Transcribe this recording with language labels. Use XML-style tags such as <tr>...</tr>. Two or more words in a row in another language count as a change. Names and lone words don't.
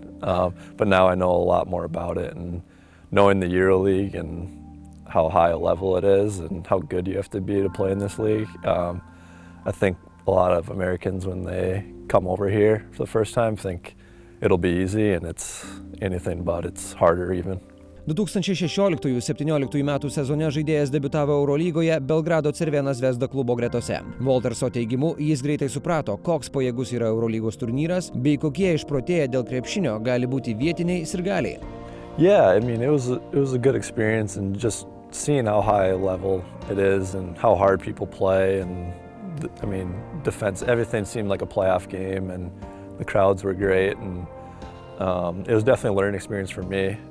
<en>But now I know a lot more about it, and knowing the Euro League and how high a level it is and how good you have to be to play in this league. I think a lot of Americans, when they come over here for the first time, think it'll be easy, and it's anything but. It's harder even.</en> <lt>2016-17 metų sezone žaidėjas debiutavo Eurolygoje Belgrado Cervena Zvezda klubo gretose. Wolterso teigimu, jis greitai suprato, koks pajėgus yra Eurolygos turnyras, bei kokie išprotėję dėl krepšinio gali būti vietiniai sirgaliai.</lt> <en>Yeah, I mean, it was a good experience, and just seeing how high level it is and how hard people play, and I mean, defense, everything seemed like a playoff game, and the crowds were great, and it was definitely a learning experience for me.</en>